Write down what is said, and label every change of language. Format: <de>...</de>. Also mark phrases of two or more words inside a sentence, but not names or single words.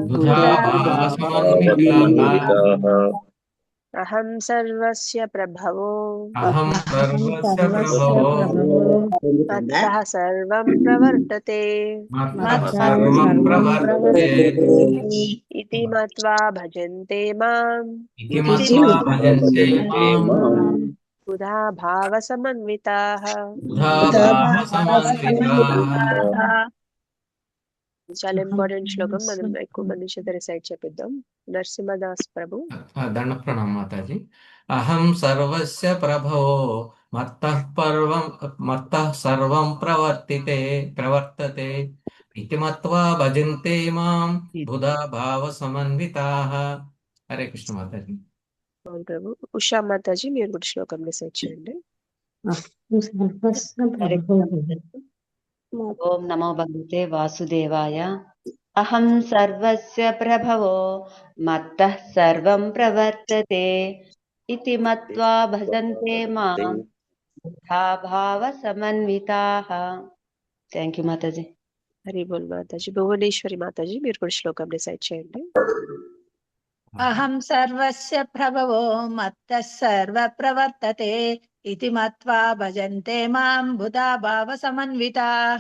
<sa>అహం సర్వస్య ప్రభవో మత్తః సర్వం ప్రవర్తతే ఇతి మత్వా భజంతే మాం బుధా భావ సమన్వితాః.</sa> <te>చాలా ఇంపార్టెంట్ శ్లోకం, మనం ఎక్కువ మంది చేత రిసైట్ చేపిద్దాం. నరసింహదాస్ ప్రభు. దండ ప్రణామ మాతాజీ.</te> <sa>అహం సర్వస్య ప్రభవో మత్తః సర్వం ప్రవర్తతే इति मत्वा भजन्ते मां बुधा भाव समन्विताः.</sa> <te>హరే కృష్ణ మాతాజీ. అవును ప్రభు. ఉషా మాతాజీ మీరు కూడా శ్లోకం డిసైడ్ చేయండి.</te> <sa>ఓం నమో భగవతే వాసుదేవాయ. అహం సర్వస్య ప్రభవో మత్తః సర్వం ప్రవర్తతే ఇతి మత్వా భజంతే మాం బుధా భావ సమన్వితాః.</sa> <en>thank you మాతాజీ.</en> <te>హరి బోల్ మాతాజీ. భువనేశ్వరి మాతాజీ మీరు కూడా శ్లోకం డిసైడ్ చేయండి.</te> <sa>అహం సర్వస్య ప్రభవో మత్తః సర్వ ప్రవర్తతే ఇతి మత్వా భజంతే మాం బుధా భావ సమన్వితాః.</sa>